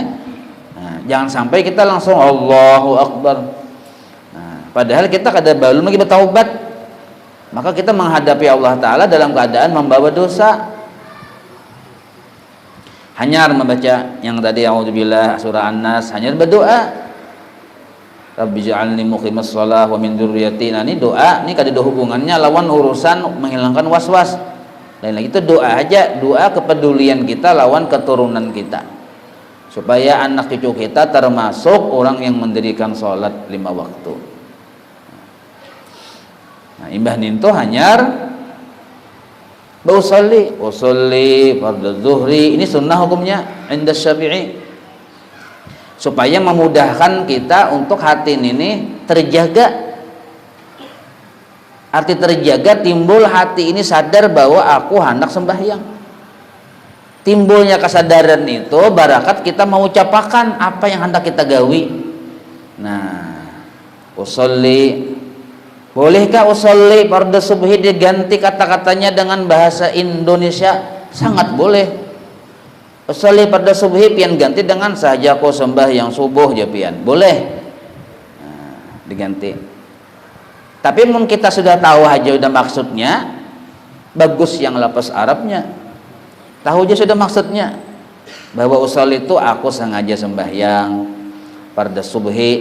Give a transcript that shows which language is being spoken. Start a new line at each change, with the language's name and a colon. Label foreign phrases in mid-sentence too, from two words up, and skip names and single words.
Indonesian: Nah, jangan sampai kita langsung
Arabic: الله أكبر.
Indonesian: Nah, padahal kita kada belum lagi bertaubat, maka kita menghadapi Allah Ta'ala dalam keadaan membawa dosa.
Banjar: Hanyar membaca yang tadi a'udzubillah surah An-Nas, hanyar berdoa
Arabic: رب اجعلني مقيم الصلاة ومن ذريتي.
Banjar: Nah, ini doa, ini kada ada hubungannya lawan urusan menghilangkan was-was.
Indonesian: Lain lagi itu doa aja, doa kepedulian kita lawan keturunan kita, supaya anak cucu kita termasuk orang yang mendirikan sholat 5 waktu.
Banjar: Nah, imbah ninto hanyar
Arabic: أصلي فرض الظهر,
Banjar: ini sunnah hukumnya inda Syafi'i, supaya memudahkan kita untuk hati ini terjaga.
Indonesian: Arti terjaga, timbul hati ini sadar bahwa aku hendak sembahyang. Timbulnya kesadaran itu barakat kita mengucapkan apa yang hendak kita gawi. Nah, usolli, bolehkah
Arabic: أصلي فرض الصبح
Indonesian: diganti kata-katanya dengan bahasa Indonesia? Sangat boleh.
Arabic: أصلي فرض الصبح
Indonesian: pian ganti dengan saja aku sembahyang subuh ya pian, boleh. Nah, diganti. Tapi mungkin kita sudah tahu aja udah maksudnya, bagus yang lapas Arabnya, tahu aja sudah maksudnya bahwa usul itu aku sengaja sembahyang
Arabic: فرض الصبح.